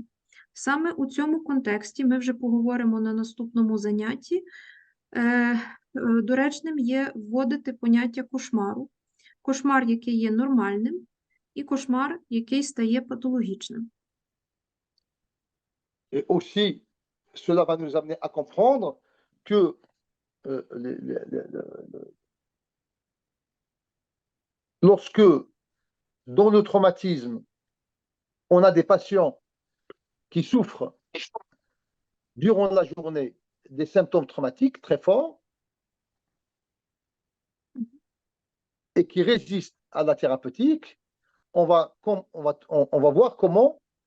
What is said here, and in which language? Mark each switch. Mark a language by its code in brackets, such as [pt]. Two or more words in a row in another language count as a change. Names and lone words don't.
[uk] Саме у цьому контексті ми вже поговоримо на наступному занятті. Доречним є вводити поняття кошмару. Кошмар, який є нормальним, і кошмар, який стає патологічним. [fr] Et aussi, cela va nous amener à comprendre que lorsque, dans le traumatisme, on a des patients qui souffrent durant la journée des symptômes traumatiques très forts et qui résistent à la thérapeutique, on va voir comment